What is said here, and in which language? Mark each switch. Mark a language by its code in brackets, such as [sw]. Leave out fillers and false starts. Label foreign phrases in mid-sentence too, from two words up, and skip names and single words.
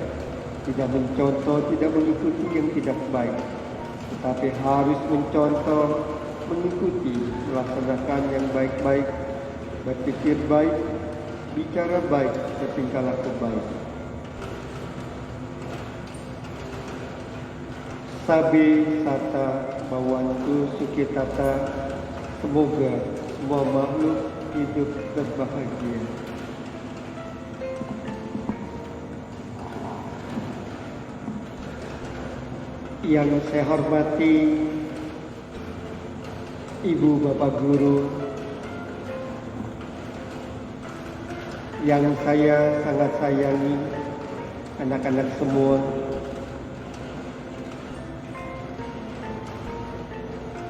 [id] Tidak mencontoh, tidak mengikuti yang tidak baik, tetapi harus mencontoh, mengikuti, melaksanakan yang baik-baik, berpikir baik, bicara baik, bertingkah laku baik. [pi] Sabi sata bawantu sukitata, [id] semoga semua makhluk hidup berbahagia. Yang saya hormati Ibu Bapak Guru, yang saya sangat sayangi, anak-anak semua,